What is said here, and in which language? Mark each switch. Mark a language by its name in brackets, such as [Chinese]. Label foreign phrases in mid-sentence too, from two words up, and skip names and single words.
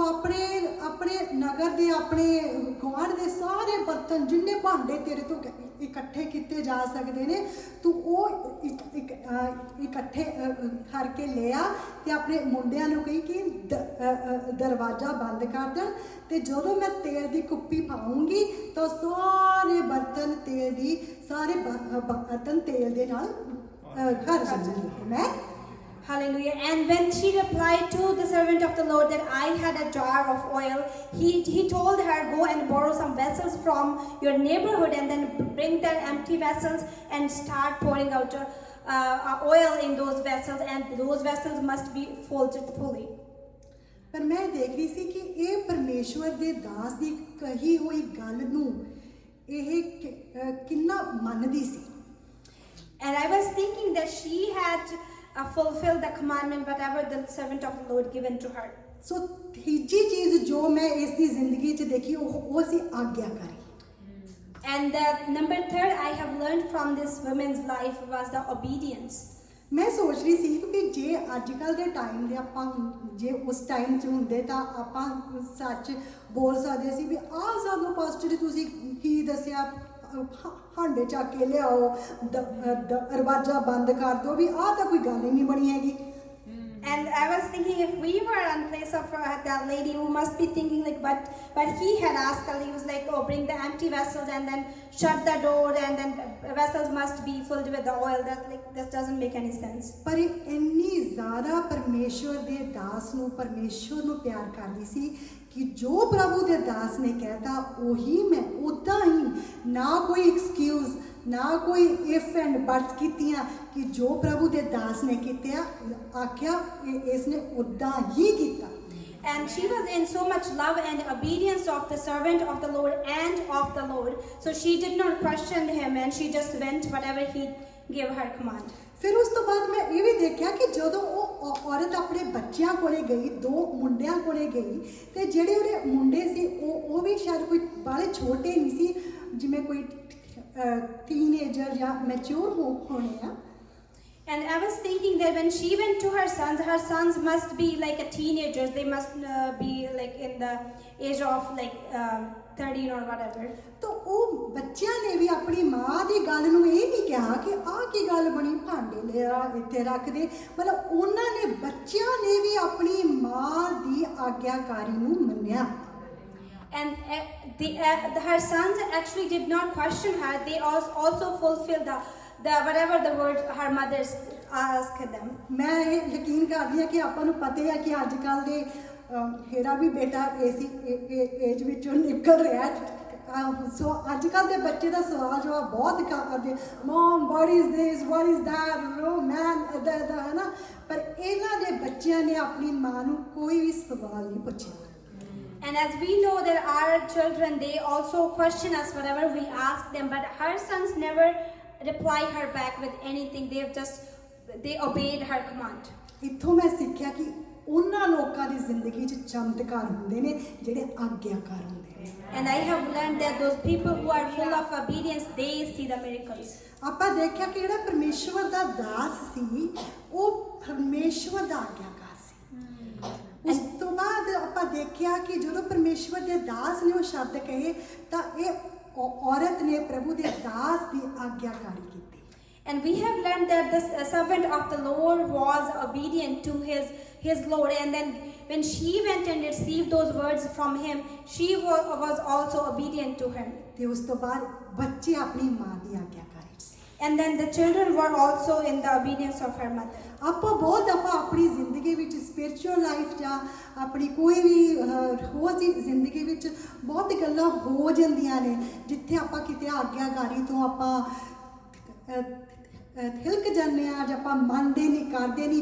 [Punjabi] ਆਪਣੇ ਨਗਰ ਦੇ ਆਪਣੇ ਗੁਆਂਢ ਦੇ ਸਾਰੇ ਬਰਤਨ ਜਿੰਨੇ ਭਾਂਡੇ ਤੇਰੇ ਤੋਂ ਇਕੱਠੇ ਕੀਤੇ ਜਾ ਸਕਦੇ ਨੇ ਤੂੰ ਉਹ ਇਕੱਠੇ ਕਰਕੇ ਲਿਆ ਤੇ ਆਪਣੇ ਮੁੰਡਿਆਂ ਨੂੰ ਕਹੀ ਕਿ ਦਰਵਾਜ਼ਾ ਬੰਦ ਕਰ ਦੇਣ ਤੇ ਜਦੋਂ ਮੈਂ ਤੇਲ ਦੀ ਕੁੱਪੀ ਪਾਉਂਗੀ ਤਾਂ ਸਾਰੇ ਬਰਤਨ ਤੇਲ ਦੇ ਨਾਲ ਭਰ ਜਾਣਗੇ ਮੈਂ Hallelujah. [English] And when she replied to the servant of the Lord that I had a jar of oil, he told her, go and borrow some vessels from your neighborhood and then bring the empty vessels and start pouring out oil in those vessels, and those vessels must be filled fully. [Punjabi] ਪਰ ਮੈਂ ਦੇਖ ਰਹੀ ਸੀ ਕਿ ਇਹ ਪਰਮੇਸ਼ਵਰ ਦੇ ਦਾਸ ਦੀ ਕਹੀ ਹੋਈ ਗੱਲ ਨੂੰ ਇਹ ਕਿੰਨਾ ਮੰਨਦੀ ਸੀ [English] And I was thinking that she had fulfilled the commandment whatever the servant of the Lord given to her. [Punjabi] ਸੋ ਤੀਜੀ ਚੀਜ਼ ਜੋ ਮੈਂ ਇਸ ਦੀ ਜ਼ਿੰਦਗੀ 'ਚ ਦੇਖੀ ਉਹ ਸੀ ਆਗਿਆਕਾਰੀ [English] And the number 3 I have learned from this woman's life was the obedience. [Punjabi] ਮੈਂ ਸੋਚ ਰਹੀ ਸੀ ਕਿ ਜੇ ਅੱਜ ਕੱਲ੍ਹ ਦੇ ਟਾਈਮ ਦੇ ਆਪਾਂ ਜੇ ਉਸ ਟਾਈਮ 'ਚ ਹੁੰਦੇ ਤਾਂ ਆਪਾਂ ਸੱਚ ਬੋਲ ਸਕਦੇ ਸੀ ਵੀ ਆਹ ਸਾਨੂੰ ਪਾਸਟਰ ਜੀ ਤੁਸੀਂ ਕੀ ਦੱਸਿਆ ਹਾਂਡੇ ਚੱਕ ਕੇ ਲਿਆਓ ਦਰਵਾਜ਼ਾ ਬੰਦ ਕਰ ਦਿਓ ਵੀ ਆਹ ਤਾਂ ਕੋਈ ਗੱਲ ਹੀ ਨਹੀਂ ਬਣੀ ਹੈਗੀ [English] And I was thinking if we were in place of that lady who must be thinking like but he had asked her, he was like, oh, bring the empty vessels and then shut the door and then vessels must be filled with the oil. That like this doesn't make any sense. [Punjabi] ਪਰ ਇੰਨੀ ਜ਼ਿਆਦਾ ਪਰਮੇਸ਼ਵਰ ਦੇ ਦਾਸ ਨੂੰ ਪਰਮੇਸ਼ਵਰ ਨੂੰ ਪਿਆਰ ਕਰਦੀ ਸੀ ਕਿ ਜੋ ਪ੍ਰਭੂ ਦੇ ਦਾਸ ਨੇ ਕਹਿਤਾ ਉਹੀ ਮੈਂ ਉੱਦਾਂ ਹੀ ਨਾ ਕੋਈ ਐਕਸਕਿਊਜ਼ ਨਾ ਕੋਈ [English] if and buts [Punjabi] ਕੀਤੀਆਂ ਕਿ ਜੋ ਪ੍ਰਭੂ ਦੇ ਦਾਸ ਨੇ ਕੀਤਾ ਆਖਿਆ ਇਸ ਨੇ ਉੱਦਾਂ ਹੀ ਕੀਤਾ [English] And she was in so much love and obedience of the servant of the Lord and of the Lord. So she did not question him and she just went whatever he gave her command. [Punjabi] ਫਿਰ ਉਸ ਤੋਂ ਬਾਅਦ ਮੈਂ ਇਹ ਵੀ ਦੇਖਿਆ ਕਿ ਜਦੋਂ ਉਹ ਔਰਤ ਆਪਣੇ ਬੱਚਿਆਂ ਕੋਲੇ ਗਈ, 2 ਮੁੰਡਿਆਂ ਕੋਲੇ ਗਈ, ਤੇ ਜਿਹੜੇ ਉਹਦੇ ਮੁੰਡੇ ਸੀ ਉਹ ਵੀ ਸ਼ਾਇਦ ਕੋਈ ਬਾਲੇ ਛੋਟੇ ਨਹੀਂ ਸੀ, ਜਿਵੇਂ ਕੋਈ ਟੀਨੇਜਰ ਜਾਂ ਮੈਚੁਰ ਹੋਣੇ ਆ. [English] And I was thinking that when she went to her sons must be like a teenagers. They must be like in the age of like 13 or whatever. [Punjabi] ਤਾਂ ਉਹ ਬੱਚਿਆਂ ਨੇ ਵੀ ਆਪਣੀ ਮਾਂ ਦੀ ਗੱਲ ਨੂੰ ਇਹ ਨਹੀਂ ਕਿਹਾ ਕਿ ਆਹ ਕੀ ਗੱਲ ਬਣੀ, ਭਾਂਡੇ ਲਿਆ ਇੱਥੇ ਰੱਖ ਦੇ. ਮਤਲਬ ਉਹਨਾਂ ਨੇ, ਬੱਚਿਆਂ ਨੇ ਵੀ ਆਪਣੀ ਮਾਂ ਦੀ ਆਗਿਆਕਾਰੀ ਨੂੰ ਮੰਨਿਆ. [English] And her sons actually did not question her. They also fulfilled the whatever the word her mother asked them. [Punjabi] ਮੈਂ ਇਹ ਯਕੀਨ ਕਰਦੀ ਹਾਂ ਕਿ ਆਪਾਂ ਨੂੰ ਪਤਾ ਹੈ ਕਿ ਅੱਜ ਕੱਲ੍ਹ ਦੇ ਮੇਰਾ ਵੀ ਬੇਟਾ ਇਸੀ ਏਜ ਵਿੱਚੋਂ ਨਿਕਲ ਰਿਹਾ ਹੈ. ਸੋ ਅੱਜ ਕੱਲ੍ਹ ਦੇ ਬੱਚੇ ਦਾ ਸਵਾਲ ਜਵਾਬ ਬਹੁਤ ਕਰਦੇ, [English] mom what is this, what is that, bro man, [Punjabi] ਇੱਦਾਂ ਹੈ ਨਾ. ਪਰ ਇਹਨਾਂ ਦੇ ਬੱਚਿਆਂ ਨੇ ਆਪਣੀ ਮਾਂ ਨੂੰ ਕੋਈ ਵੀ ਸਵਾਲ ਨਹੀਂ ਪੁੱਛਿਆ. [English] And as we know that our children, they also question us whatever we ask them, but her sons never reply her back with anything. They obeyed her command. [Punjabi] ਇੱਥੋਂ ਮੈਂ ਸਿੱਖਿਆ ਕਿ ਉਹਨਾਂ ਲੋਕਾਂ ਦੀ ਜ਼ਿੰਦਗੀ 'ਚ ਚਮਤਕਾਰ ਹੁੰਦੇ ਨੇ ਜਿਹੜੇ ਆਗਿਆਕਾਰ ਹੁੰਦੇ ਨੇ. [English] And I have learned that those people who are full of obedience, they see the miracles. [Punjabi] ਆਪਾਂ ਦੇਖਿਆ ਕਿ ਜਿਹੜਾ ਪਰਮੇਸ਼ਵਰ ਦਾ ਦਾਸ ਸੀ ਉਹ ਪਰਮੇਸ਼ਵਰ ਦਾ ਆਗਿਆਕਾਰ ਸੀ. ਉਸ ਤੋਂ ਬਾਅਦ ਆਪਾਂ ਦੇਖਿਆ ਕਿ ਜਦੋਂ ਪਰਮੇਸ਼ਵਰ ਦੇ ਦਾਸ ਨੇ ਉਹ ਸ਼ਬਦ ਕਹੇ ਤਾਂ ਇਹ ਔਰਤ ਨੇ ਪ੍ਰਭੂ ਦੇ ਦਾਸ ਦੀ ਆਗਿਆਕਾਰੀ ਕੀਤੀ. [English] And we have learned that the servant of the Lord was obedient to his Lord, and then when she went and received those words from him, she was also obedient to him. [Punjabi] ਤੇ ਉਸ ਤੋਂ ਬਾਅਦ ਬੱਚੇ ਆਪਣੀ ਮਾਂ ਦੀ ਆਗਿਆਕਾਰੀ ਸੀ. [English] And then the children were also in the obedience of her mother. [Punjabi] ਆਪਾਂ ਬਹੁਤ ਦਫਾ ਆਪਣੀ ਜ਼ਿੰਦਗੀ ਵਿੱਚ [English] spiritual life [Punjabi] ਜਾਂ ਆਪਣੀ ਕੋਈ ਵੀ ਰੋਜ਼ ਦੀ ਜ਼ਿੰਦਗੀ ਵਿੱਚ ਬਹੁਤ ਗੱਲਾਂ ਹੋ ਜਾਂਦੀਆਂ ਨੇ ਜਿੱਥੇ ਆਪਾਂ ਕਿਤੇ ਆਗਿਆਕਾਰੀ ਤੋਂ ਆਪਾਂ ਥਿਲਕ ਜਾਂਦੇ ਹਾਂ ਜਾਂ ਆਪਾਂ ਮੰਨਦੇ ਨਹੀਂ, ਕਰਦੇ ਨਹੀਂ.